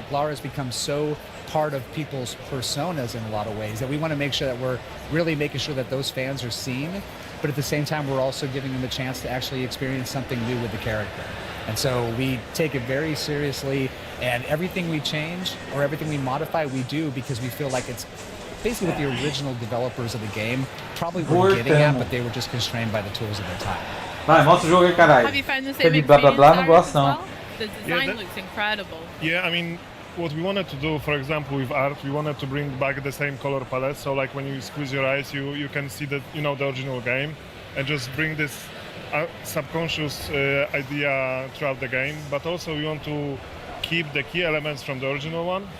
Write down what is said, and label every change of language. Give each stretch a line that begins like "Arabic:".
English: Like Lara's become so part of people's personas in a lot of ways that we want to make sure that we're really making sure that those fans are seen, but at the same time we're also giving them a chance to actually experience something new with the character. And so we take it very seriously, and everything we change or everything we modify, we do because we feel like it's basically what the original developers of the game probably were getting at, but they were just constrained by the tools of their time.
Portuguese: Vai, mostra o jogo aí, caralho.
English: Have you found the same
Portuguese: De blá blá blá, não gosto não.
English: well? The design looks incredible. Yeah, I mean, what we wanted to do, for example, with art, we wanted to bring back the same color palette. So like when you squeeze your eyes, you can see the the original game, and just bring this subconscious idea throughout the game. But also we want to keep the key elements from the original one.